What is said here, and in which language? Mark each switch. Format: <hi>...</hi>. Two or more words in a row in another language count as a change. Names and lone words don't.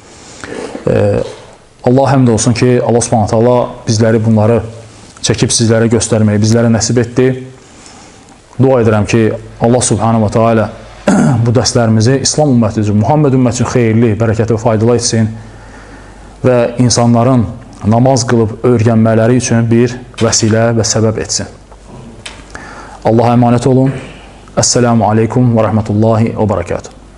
<az>Allah həmd olsun ki, Allah</az> <ar>سبحانه وتعالى</ar> <az>bizləri bunları çəkib sizlərə göstərməyi bizlərə nəsib etdi. Dua edirəm ki, Allah</az> <ar>سبحانه وتعالى</ar> <az>bu dərslərimizi İslam ümməti üçün, Muhammed ümməti üçün xeyirli, bərəkətli və faydalı etsin və insanların namaz qılıb öyrənmələri üçün bir vəsilə və səbəb etsin.</az> <tr>Allah'a emanet olun.</tr> <ar>السلام عليكم ورحمة الله وبركاته.</ar>